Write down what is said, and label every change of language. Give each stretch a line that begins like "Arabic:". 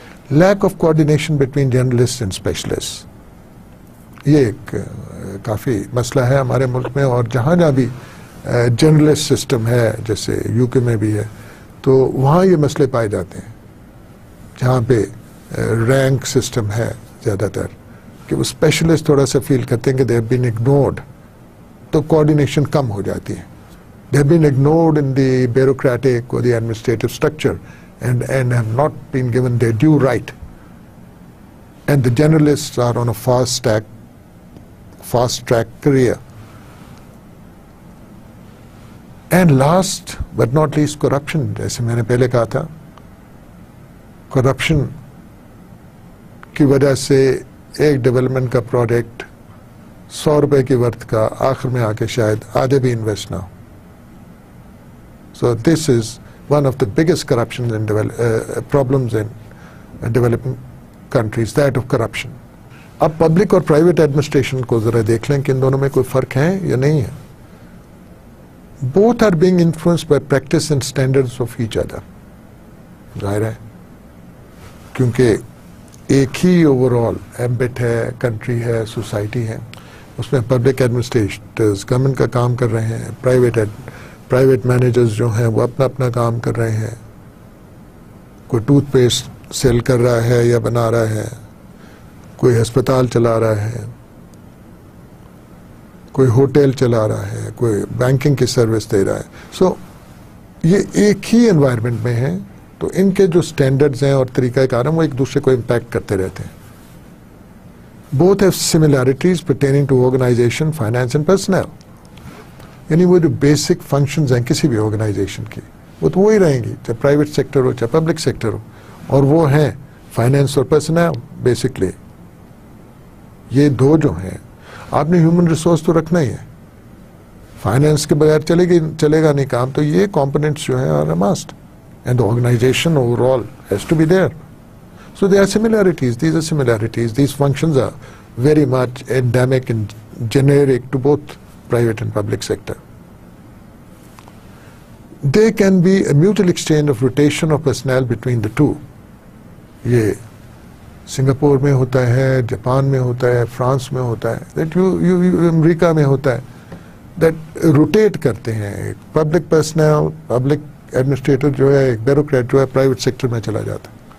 English: lack of coordination between journalist and specialist,
Urdu: یہ ایک کافی مسئلہ ہے ہمارے ملک میں، اور جہاں بھی جرنلسٹ سسٹم ہے، جیسے یو کے میں بھی ہے، تو وہاں یہ مسئلے پائے جاتے ہیں. جہاں پہ رینک سسٹم ہے زیادہ تر، کہ وہ اسپیشلسٹ تھوڑا سا فیل کرتے ہیں کہ
English: they have been ignored,
Urdu: تو کوآرڈینیشن کم ہو جاتی ہے.
English: They have been ignored in the bureaucratic اور the administrative structure and have not been given their due right, and the journalists are on a fast track career. And last but not least, corruption.
Urdu: جیسے میں نے پہلے کہا تھا، corruption کی وجہ سے ایک ڈیولپمنٹ کا پروجیکٹ 100 روپے کی ورتھ کا آخر میں آ کے شاید آدھے بھی انویسٹ نہ ہو.
English: So this is one of the biggest corruptions and problems in developing countries, that of corruption.
Urdu: اب پبلک اور پرائیویٹ ایڈمنسٹریشن کو ذرا دیکھ لیں کہ ان دونوں میں کوئی فرق ہے یا نہیں ہے.
English: Both are being influenced by practice and standards of each other.
Urdu: ظاہر ہے کیونکہ ایک ہی اوور آل ایمبٹ ہے، کنٹری ہے، سوسائٹی ہے، اس میں پبلک ایڈمنسٹریٹرز گورنمنٹ کا کام کر رہے ہیں، پرائیویٹ مینیجرز جو ہیں وہ اپنا کام کر رہے ہیں. کوئی ٹوتھ پیسٹ سیل کر رہا ہے یا بنا رہا ہے، کوئی ہسپتال چلا رہا ہے، کوئی ہوٹل چلا رہا ہے، کوئی بینکنگ کی سروس دے رہا ہے. سو یہ ایک ہی انوائرمنٹ میں ہیں، تو ان کے جو سٹینڈرڈز ہیں اور طریقہ کار ہیں وہ ایک دوسرے کو امپیکٹ کرتے رہتے ہیں.
English: Both have similarities pertaining to organization, finance and personnel.
Urdu: یعنی وہ جو بیسک فنکشنز ہیں کسی بھی آرگنائزیشن کی وہ تو وہی رہیں گی، چاہے پرائیویٹ سیکٹر ہو چاہے پبلک سیکٹر ہو، اور وہ ہیں فائنینس اور پرسنل. بیسکلی یہ دو جو ہیں، آپ نے ہیومن ریسورس تو رکھنا ہی ہے، فائنینس کے بغیر چلے گا نہیں کام. تو یہ
English: Components جو ہیں are must, and the organization overall has to be there. So there are similarities, these functions are very much endemic and generic to both private and public sector. There can be a mutual exchange of rotation of personnel between the two.
Urdu: یہ Singapore میں ہوتا ہے, Japan میں ہوتا ہے, France میں ہوتا ہے, دیٹ امریکہ میں ہوتا ہے, دیٹ روٹیٹ کرتے ہیں. پبلک پرسنل, پبلک ایڈمنسٹریٹر جو ہے, ایک بیوروکریٹ جو ہے پرائیویٹ سیکٹر میں چلا جاتا ہے.